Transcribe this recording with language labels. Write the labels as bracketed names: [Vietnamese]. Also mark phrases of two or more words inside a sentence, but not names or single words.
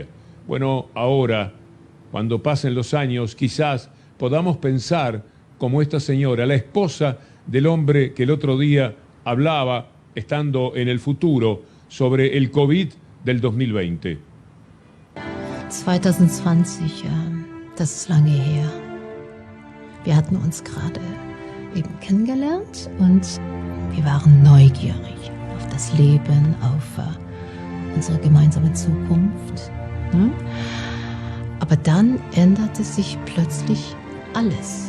[Spanish] Bueno, ahora, cuando pasen los años, quizás podamos pensar como esta señora, la esposa del hombre que el otro día hablaba, estando en el futuro, sobre el COVID del 2020. [German] 2020, das ist lange her. Wir hatten uns gerade eben kennengelernt und wir waren neugierig auf das Leben, auf unsere gemeinsame Zukunft. Aber dann änderte sich plötzlich alles.